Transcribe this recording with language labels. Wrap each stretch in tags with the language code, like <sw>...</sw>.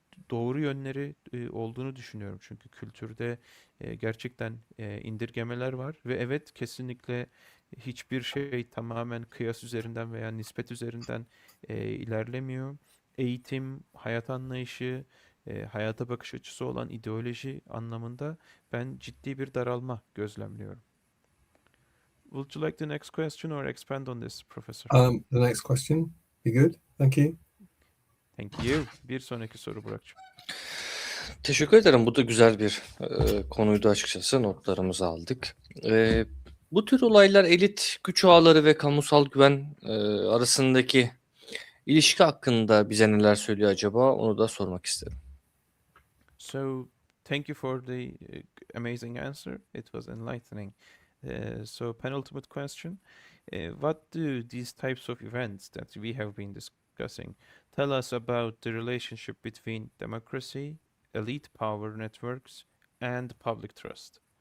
<tr>doğru yönleri olduğunu düşünüyorum. Çünkü kültürde gerçekten indirgemeler var ve evet, kesinlikle hiçbir şey tamamen kıyas üzerinden veya nispet üzerinden ilerlemiyor. Eğitim, hayat anlayışı, hayata bakış açısı olan ideoloji anlamında ben ciddi bir daralma gözlemliyorum.</tr> <en>Would you like the next question or expand on this, Professor? The next question. Be good. Thank you. Thank you.</en> <tr>Bir sonraki soru Burak'cığım. Teşekkür ederim. Bu da güzel bir konuydu açıkçası. Notlarımızı aldık. Bu tür olaylar elit güç ağları ve kamusal güven arasındaki ilişki hakkında bize neler söylüyor acaba? Onu da sormak isterim.</tr> <en>So, thank you for the amazing answer. It was enlightening. So, penultimate question. What do these types of events that we have been discussing tell us about the relationship between democracy, elite power networks, and public trust?</en>